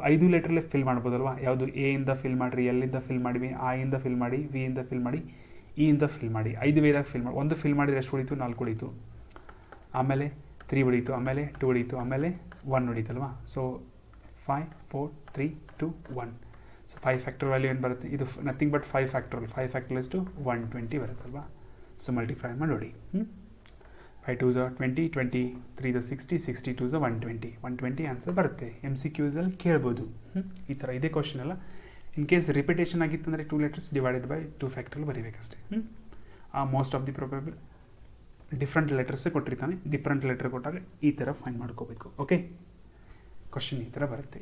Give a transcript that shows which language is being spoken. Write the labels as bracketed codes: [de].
[kn] 5 ಲೆಟ್ರಲ್ಲೇ fill ಮಾಡ್ಬೋದಲ್ವಾ. ಯಾವುದು A ಇಂದ fill ಮಾಡಿರಿ, ಎಲ್ ಇಂದ ಫಿಲ್ ಮಾಡಿ, ಆ ಇಂದ ಫಿಲ್ ಮಾಡಿ, ವಿ ಇಂದ ಫಿಲ್ ಮಾಡಿ, ಇ ಇಂದ ಫಿಲ್ ಮಾಡಿ. 5 ವೇದಾಗ ಫಿಲ್ ಮಾಡಿ. ಒಂದು ಫಿಲ್ ಮಾಡಿದರೆ ಎಷ್ಟು ಉಳಿತು? 4 ಉಳಿತು. ಆಮೇಲೆ 3 ಉಳಿತು, ಆಮೇಲೆ 2 ಉಳಿತು, ಆಮೇಲೆ 1 ಉಳಿತಲ್ವಾ. ಸೊ 5 4 3 2 1. ಸೊ 5 ಫ್ಯಾಕ್ಟರ್ ವ್ಯಾಲ್ಯೂ ಏನು ಬರುತ್ತೆ? ಇದು ನಥಿಂಗ್ ಬಟ್ 5 ಫ್ಯಾಕ್ಟರ್ ಎಷ್ಟು 120 ಬರುತ್ತಲ್ವಾ. ಸೊ ಮಲ್ಟಿಫೈ ಮಾಡಿ ನೋಡಿ. [en] 5 2s are 20, 20 3s are 60, 60 2s are 120 [kn] answer ಬರುತ್ತೆ. MCQಸಲ್ಲಿ ಕೇಳ್ಬೋದು. ಈ ಥರ ಇದೇ ಕ್ವಶನ್ ಅಲ್ಲ. In case repetition ಆಗಿತ್ತಂದರೆ 2 letters divided by 2 factor ಬರೀಬೇಕಷ್ಟೇ. [en] most of the probable [kn] different letters ಕೊಟ್ಟಿರ್ತಾನೆ. ಡಿಫ್ರೆಂಟ್ ಲೆಟರ್ ಕೊಟ್ಟಾಗ ಈ ಥರ ಫೈಂಡ್ ಮಾಡ್ಕೋಬೇಕು. ಓಕೆ, ಕ್ವಶನ್ ಈ ಥರ ಬರುತ್ತೆ.